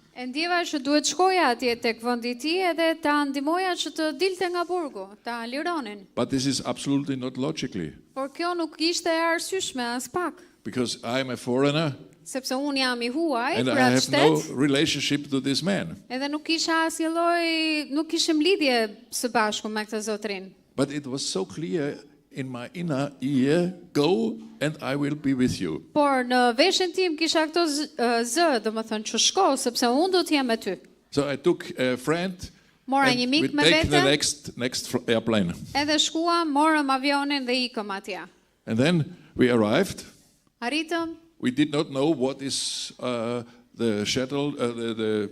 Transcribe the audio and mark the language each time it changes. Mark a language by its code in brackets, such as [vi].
[sq] e ndjeva që duhet shkoja atje tek vendi i tij edhe ta ndihmoja që të dilte nga burgu, ta lironin. [en] But this is absolutely not logically, [sq] Por kjo nuk ishte e arsyeshme as pak, [en] because I am a foreigner [sq] sepse unë jam i huaj [en] and [sq] për [en] I [sq] atë [en] have no [sq] shtet, [en] relationship to this man. [sq] edhe nuk kisha asnjë lloj, nuk kishim lidhje së bashku me këtë zotrin. [en] But it was so clear in my inner ear, go and I will be with you. [sq] Por në veshin tim kisha këto zë, domethënë që shko, sepse unë do të jem me ty. [en] So I took a friend [sq] Mora [en] and [sq] një [en] we [sq] mik me [en] take the [sq] vete, [en] next airplane. [sq] edhe shkuam, morëm avionin dhe ikëm atje. [en] And then we arrived. [sq] Arritëm, [en] We did not know what is the shuttle, the